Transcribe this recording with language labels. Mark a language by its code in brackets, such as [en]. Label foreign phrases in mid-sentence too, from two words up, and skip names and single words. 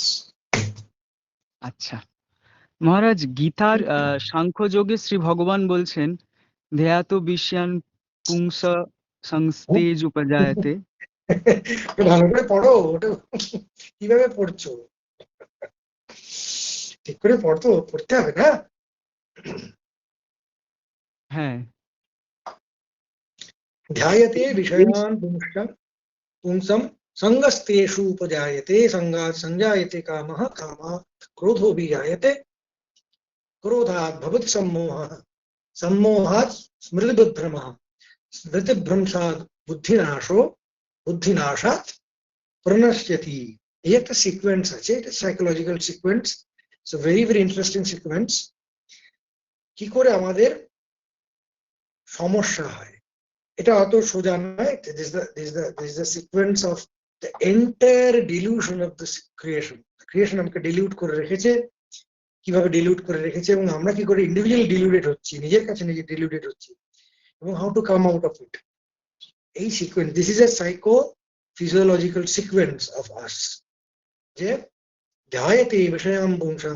[bn] আচ্ছা মহারাজ, গীতার সাংখ্যযোগে শ্রী ভগবান বলছেন, [sa] ধ্যায়াতো বিশ্যান পুংস সংস্তেজ উপজায়তে। [bn] ভালো করে পড়ো, ওটা কিভাবে পড়ছো, ঠিক করে পড়তো, পড়তে হবে না। হ্যাঁ, [sa] ধ্যায়তে বিষয়ান पुंसं संगस्तेषु उपजायते, संगात् संजायते कामः, कामात् क्रोधो बीजायते, क्रोधात् भवति सम्मोहः, सम्मोहात् स्मृतिभ्रमः, स्मृतिभ्रंशात् बुद्धिनाशो, बुद्धिनाशात् प्रणश्यति। [bn] ये একটা সিকোয়েন্স আছে, এটা [en] psychological sequence, it's a very very interesting sequence. [bn] কি করে আমাদের সমস্যা হয়, এটা অত সোজা নয়। [en] This is the sequence of the entire delusion of the creation. [bn] ক্রিয়েশন আমাকে ডিলিউট করে রেখেছে, কিভাবে ডিলিউট করে রেখেছে, এবং আমরা কি করে [en] individually deluded [bn] হচ্ছি, নিজের কাছে নিজে ডিলিউটেড হচ্ছি, এবং [en] how to come out of it. [bn] এই সিকোয়েন্স, [en] this is a psycho physiological sequence of us, যে [sa] ধ্যায়তে বিষয়াম পুংসাম।